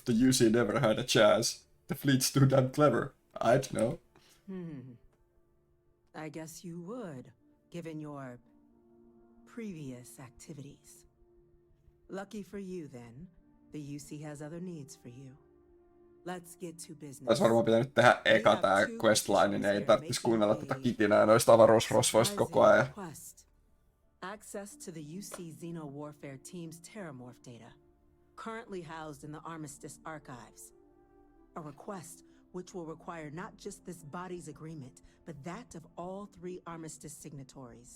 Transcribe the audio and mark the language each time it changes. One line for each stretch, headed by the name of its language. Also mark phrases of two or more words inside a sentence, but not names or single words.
English: The UC never had a chance. The fleet's too damn clever. I'd know. I guess you would, given your previous activities. Lucky for you, then. The UC has other needs for you. Let's get to business.
Finnish: Olisi varmaan pitänyt tehdä eka tää questline, niin ei tarvitsisi kuunnella tätä kitinää noista avaruusrosvoista koko ajan.
English: Access to the UC Xeno Warfare Team's Terramorph data, currently housed in the Armistice archives. A request which will require not just this body's agreement, but that of all 3 Armistice signatories.